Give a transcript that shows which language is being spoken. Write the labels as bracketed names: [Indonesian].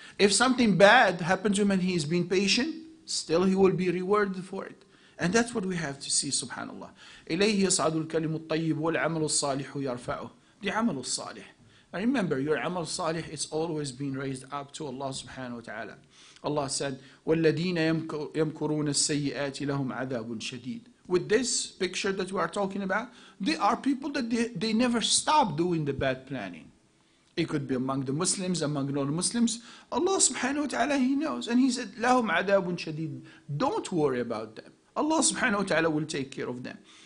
[English] If something bad happened to him and he is being patient, still he will be rewarded for it. And that's what we have to see, subhanallah. [Arabic] إِلَيْهِ يَصْعَدُ الْكَلِمُ الطَّيِّبُ وَالْعَمَلُ الصَّالِحُ يَرْفَعُهُ. The amal al-salih. [English] And remember, your amal salih is always being raised up to Allah subhanahu wa ta'ala. Allah said, [Arabic] وَالَّذِينَ يَمْكُرُونَ السَّيِّئَاتِ لَهُمْ عَذَابٌ شَدِيدٌ. [English] With this picture that we are talking about, there are people that they never stop doing the bad planning. It could be among the Muslims, among non-Muslims. Allah subhanahu wa ta'ala, He knows. And He said, [Arabic] لَهُمْ عَذَابٌ شَدِيدٌ. [English] Don't worry about them. Allah subhanahu wa ta'ala will take care of them.